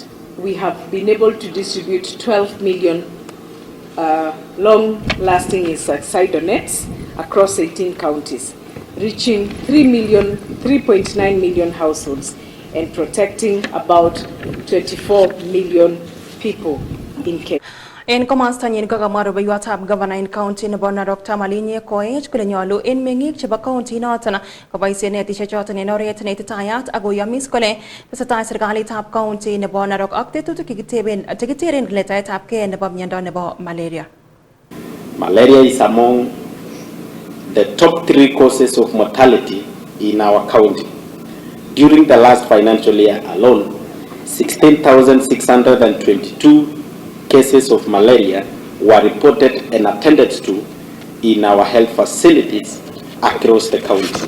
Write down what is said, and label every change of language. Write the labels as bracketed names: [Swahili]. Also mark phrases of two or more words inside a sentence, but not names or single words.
[English] We have been able to distribute 12 million long-lasting insecticidal nets across 18 counties, reaching 3.9 million households and protecting about 24 million people in Kenya. [Kalenjin] En komastanyin kakamwa rubeiwotab governor en county nebo Narok Tamalinye Koech kole nyolu en meng'ik chebo county noton koboisien netisiek choton en oret neititayat ak koyomis kole tesetai serikalitab county nebo Narok ak tetutik chekiteren letaetabgei nebo miondo nebo malaria. [English] Malaria is among the top 3 causes of mortality in our county. During the last financial year alone, 16,622 cases of malaria were reported and attended to in our health facilities across the county.